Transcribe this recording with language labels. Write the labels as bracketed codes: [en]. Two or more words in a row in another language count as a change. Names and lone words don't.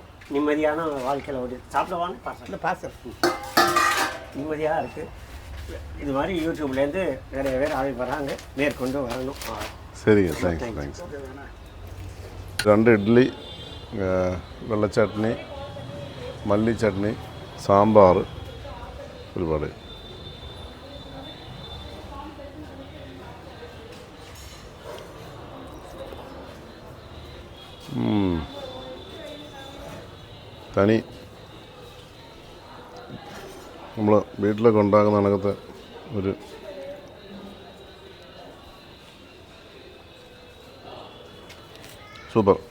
[ta] நிம்மதியான வாழ்க்கையில் ஓடி சாப்பிடுவான்னு பார்சல் நிம்மதியாக இருக்குது. இது மாதிரி யூடியூப்லேருந்து நிறைய பேர் ஆள் வராங்க, மேற்கொண்டு வரணும். சரிங்க, தேங்க்ஸ். 2 இட்லி, வெள்ளை சட்னி, மல்லி சட்னி, சாம்பார், [ml] ഒരു വട. തനി നമ്മൾ വീട്ടിലൊക്കെ ഉണ്ടാക്കുന്ന കണക്കത്തെ ഒരു സൂപ്പർ.